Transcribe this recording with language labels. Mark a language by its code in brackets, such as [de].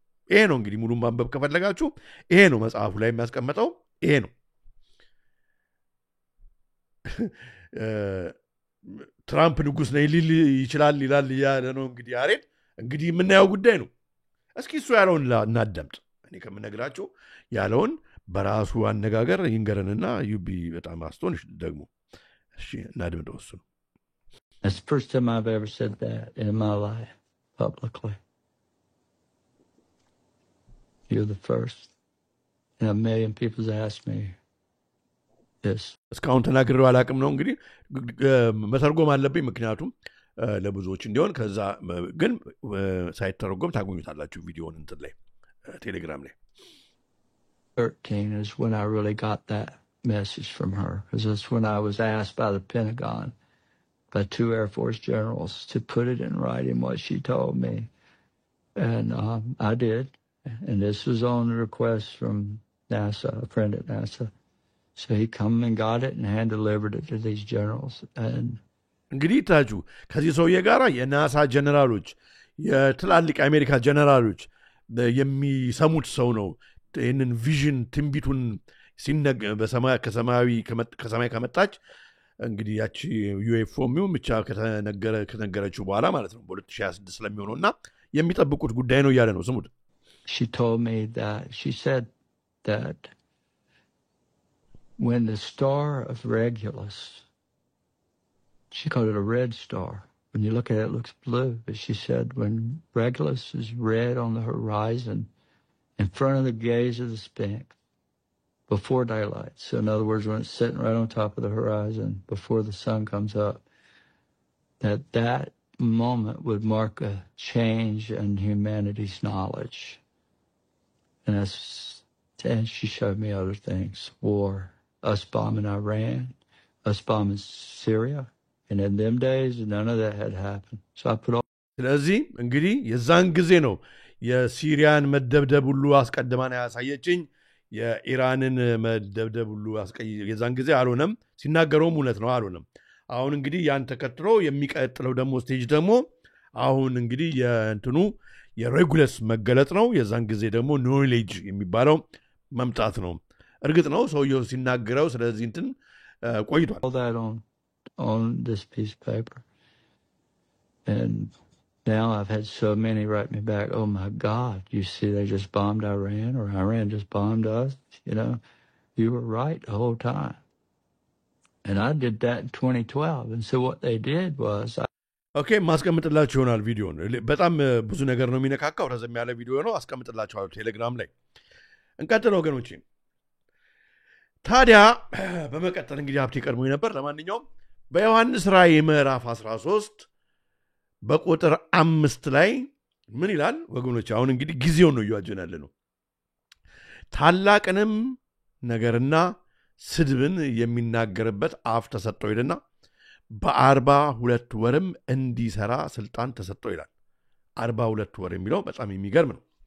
[am] ይሄ ነው እንግዲህ ሙሉን ማንበብ ከፈለጋችሁ ይሄ ነው መጽሐፉ ላይ የሚያስቀምጠው ይሄ ነው ትራምፕ ንጉስ ነኝ ሊል ይችላል ይላል ያለ ነው እንግዲህ ያሬድ እንግዲህ የምናየው ጉዳይ ነው እስኪ እሱ ያለውን እናዳምጥ እኔ ከምነግራችሁ ያለውን በራሱ አነጋገር ይንገረንና ዩቢ በጣም አስቶንሽ ደግሞ እሺ እናድምጠው እሱ [en] That's the first time I've ever said that in my life publicly. You're the first. And 1 million people's asked me this. [am] እስካሁን ተናግሬው አላቅም ነው እንግዲህ መተርጎም አለብኝ ምክንያቱም ለብዙዎች እንዲሆን ከዛ ግን ሳይተረጎም ታገኙታላችሁ ቪዲዮውን እንትን ላይ ቴሌግራም ላይ [en] 13 is when I really got that message from her because that's when I was asked by the Pentagon by 2 Air Force generals to put it in writing what she told me and I did and this was on the request from NASA a friend at NASA so he come and got it and hand delivered it to these generals and [am] እንግዲህ ታጁ ከዚህ ሰውዬ ጋራ የናሳ ጀነራሎች የትላልቅ አሜሪካ ጀነራሎች የሚሰሙት ሰው ነው ይሄንን ቪዥን ትንቢቱን ሲነገ ከሰማይ ከመጣች እንግዲህ ያቺ ዩኤፍኦሚው ብቻ ከተነገረችው በኋላ ማለት ነው በ2026 ስለሚሆነውና የሚጠብቁት ጉዳይ ነው ያለ ነው ስሙት [en] She told me that she said that when the star of Regulus she called it a red star. When you look at it, it looks blue. But she said when Regulus is red on the horizon in front of the gaze of the Sphinx before daylight. So in other words, when it's sitting right on top of the horizon before the sun comes up, that moment would mark a change in humanity's knowledge. And she showed me other things. War, us bombing Iran, us bombing Syria. And in them days, none of that had happened. So I put all... [am] ስለዚህ እንግዲህ የዛን ጊዜ ነው የሲሪያን መደብደብ ሁሉ አስቀድማና ያሳየችኝ የኢራንን መደብደብ ሁሉ የዛን ጊዜ አልሆነም ሲናገረውም እውነት ነው አልሆነም አሁን እንግዲህ ያን ተከትሎ የሚቀጥለው ደግሞ ስቴጅ ደግሞ አሁን እንግዲህ የእንትኑ የሬጉለስ መገለጥ ነው የዛን ጊዜ ደግሞ ኖሌጅ የሚባለው መምጣት ነው እርግጥ ነው ሰውየው ሲናገረው ስለዚህ እንትን ቆይቷል [en] on this piece of paper and now I've had so many write me back oh my god you see they just bombed Iran or Iran just bombed us you know you were right the whole time and I did that in 2012 and so what they did was [am] okay ማስቀምጥላችሁ ይሆናል ቪዲዮን በጣም ብዙ ነገር ነው የሚነካካው ረዘም ያለ ቪዲዮ ነው አስቀምጥላችኋለሁ ቴሌግራም ላይ እንቀጥል ወገኖቼ ታዲያ በመቀጠል እንግዲህ ሀብቴ ቀድሞኝ ነበር ለማንኛውም በዮሐንስ ራእይ ምዕራፍ 13 በቁጥር 5 ላይ ምን ይላል ወገኖች አሁን እንግዲህ ጊዜው ነው ያጀናል ነው ታላቅንም ነገርና ስድብን የሚናገርበት አፍ ተሰጠው ይልና በ42 ወርም እንዲሰራ ስልጣን ተሰጠው ይላል 42 ወር የሚለው በጣም የሚገርም ነው